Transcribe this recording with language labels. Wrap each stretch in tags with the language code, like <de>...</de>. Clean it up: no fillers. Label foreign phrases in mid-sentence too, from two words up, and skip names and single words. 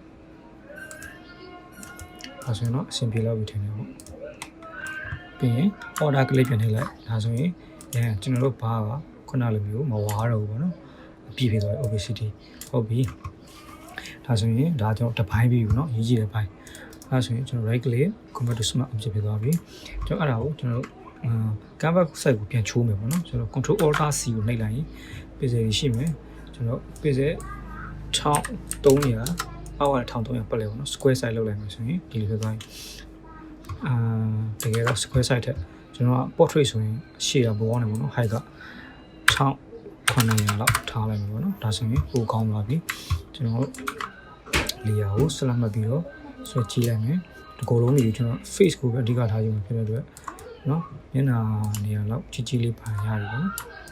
<my>ဒါဆိုရင်တော့အဆင်ပြေလောက်ပြီထင်တယ်ပေါ့ပြီးရင်</my> <en>order click</en> <my>ပြန်ထည့်လိုက်ဒါဆိုရင်ကျွန်တော်တို့ဘာကခုနလိုမျိုးမဝါတော့ဘူးပေါ့နော်အပြည့်ဖြစ်သွားတယ် obesity ဟုတ်ပြီဒါဆိုရင်ဒါကျွန်တော်တစ်ပိုင်းပြီးပြီနော်ရေးကြည့်တဲ့ပိုင်းဒါဆိုရင်ကျွန်တော်</my> <en>right click convert to smart object</en> <my>ဖြစ်သွားပြီကျွန်တော်အဲ့ဒါကိုကျွန်တော်</my> <en>canvas site</en> <my>ကိုပြန်ချိုးမယ်ပေါ့နော်ကျွန်တော်</my> <en>control alt c</en> <my>ကိုနှိပ်လိုက်ရင် pixel ရှိမယ်ကျွန်တော် pixel 1300အောက်က1300ပတ်လဲပေါ့နော်</my> <en>square size</en> <my>လောက်လိုက်မယ်ဆိုရင်ဒီလိုဖြစ်သွားပြီတကယ်တော့</my> <en>square size</en> <my>ထက်ကျွန်တော်က portrait ဆိုရင်ရှေ့ကဘောနေပေါ့နော် height က1900လောက်ထားလိုက်မယ်ပေါ့နော်ဒါဆိုရင်ပိုကောင်းသွားပြီကျွန်တော် layer ကို select မှတ်ပြီးတော့ဆွဲကြည့်လိုက်မယ်ဒီကိုလုံးကြီးကျွန်တော် face ကိုပဲအဓိကထားယူမှာဖြစ်တဲ့အတွက်နော်မျက်နှာနေရာလောက်ကြီးကြီးလေးပါရပြီပေါ့နော်</my>